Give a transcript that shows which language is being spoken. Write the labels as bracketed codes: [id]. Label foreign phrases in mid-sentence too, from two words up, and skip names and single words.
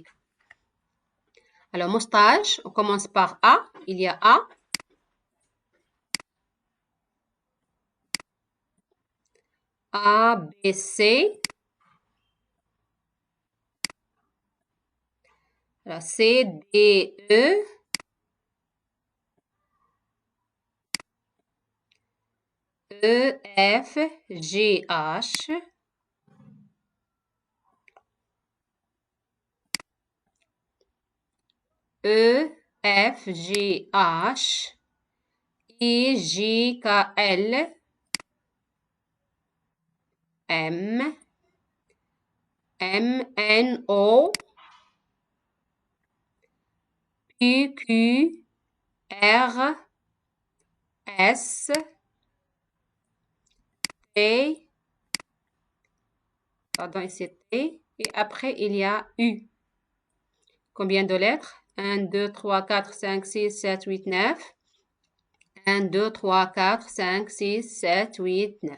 [fr] Alors, moustache, on commence par A. Il y a A. A, B, C. Alors, C, D, E. E, F, G, H. E, F, G, H. I, J, K, L. M. M, N, O. P, Q, R, S. T. Pardon, ici T. Et après, il y a U. Combien de lettres? 1, 2, 3, 4, 5, 6, 7, 8, 9. 1, 2, 3, 4, 5, 6, 7, 8, 9.